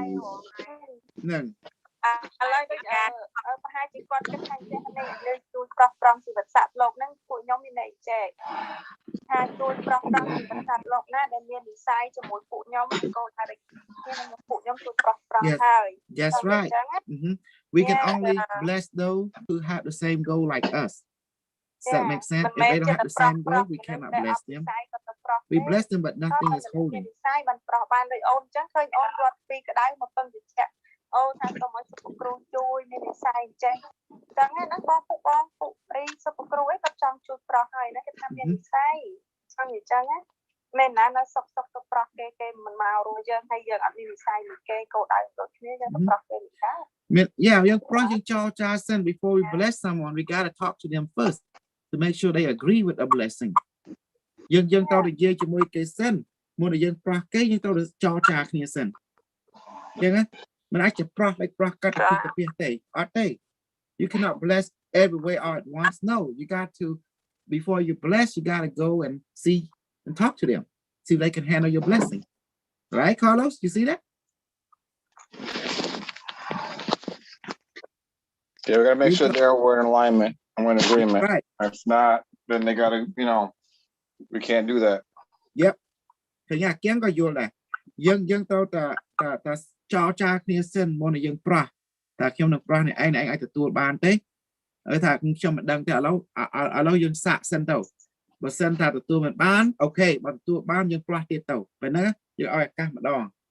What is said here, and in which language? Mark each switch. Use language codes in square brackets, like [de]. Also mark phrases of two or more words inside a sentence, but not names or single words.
[km] ហ្នឹង ឥឡូវដូចប្រហែលជាគាត់គិតថាចេះនេះលើជួយប្រោះប្រងជីវិតសត្វលោកហ្នឹងពួកខ្ញុំមានន័យចែកថាជួយប្រោះប្រងជីវិតសត្វលោកណាដែលមាននិស័យជាមួយពួកខ្ញុំក៏ថាដូចពួកខ្ញុំជួយប្រោះប្រងហើយ [en] Yes right we can only bless those who have the same goal like us does that make sense if they don't have the same goal we cannot bless them we bless them but nothing is holding [km] និស័យបានប្រោះបានដូចអូនអញ្ចឹងឃើញអូនរត់ពីក្តៅមកពឹងវិជ្ជាអូថាសូមឲ្យសុខគ្រូជួយមាននិស័យចេះចឹងណាបងពួកអីសុខគ្រូអីគាត់ចង់ជួយប្រោះហើយណាគេថាមាននិស័យអញ្ចឹងណាមែនណានៅសុខទៅប្រោះគេមិនមករួមយើងហើយយើងអត់មាននិស័យមួយគេកោដៅដូចគ្នាយើងទៅប្រោះគេមិនដែរ យើងប្រោះយើងចោលចាសិន [en] before we bless someone we got to talk to them first to make sure they agree with the blessing [km] យើងទៅនិយាយជាមួយគេសិនមុនដែលយើងប្រោះគេយើងទៅចរចាគ្នាសិនអញ្ចឹងណាមិនអាចប្រោះlikeប្រោះកាត់ពីកាពីទេអត់ទេ [en] you cannot bless everywhere all at once no you got to before you bless you got to go and see and talk to them see if they can handle your blessing right Carlos you see that Yeah, we gotta make sure we're in alignment and we're in agreement. Right. If not, then they gotta, we can't do that. Yep. [km] ឃើញអាគៀងក៏យល់ដែរយើងទៅតែចរចាគ្នាសិនមុននឹងយើងប្រោះតែខ្ញុំនឹងប្រោះនេះឯងអាចទទួលបានទេហើយថាខ្ញុំមិនដឹងទេឥឡូវយើងសាកសិនទៅបើសិនថាទទួលមិនបានអូខេបើទទួលបានយើងប្រោះទៀតទៅពេលហ្នឹងយើងឲ្យឱកាសម្ដង